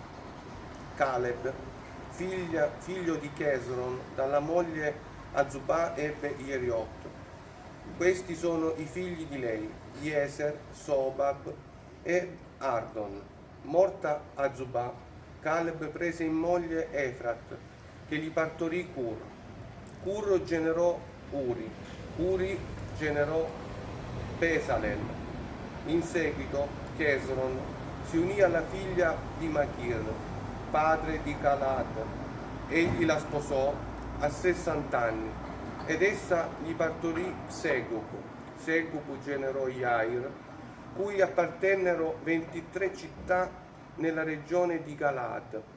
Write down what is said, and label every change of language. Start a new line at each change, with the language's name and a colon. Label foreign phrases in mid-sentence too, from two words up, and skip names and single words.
Italian: Caleb, figlio di Chesron, dalla moglie Azubà ebbe Ieriot. Questi sono i figli di lei: Jeser, Sobab e Ardon. Morta Azubà, Caleb prese in moglie Efrat, che gli partorì Cur. Cur generò Uri. Uri generò Besalel. In seguito Chesron si unì alla figlia di Machir, padre di Galad. Egli la sposò a 60 anni ed essa gli partorì Segup. Segup generò Jair, cui appartennero 23 città nella regione di Galad.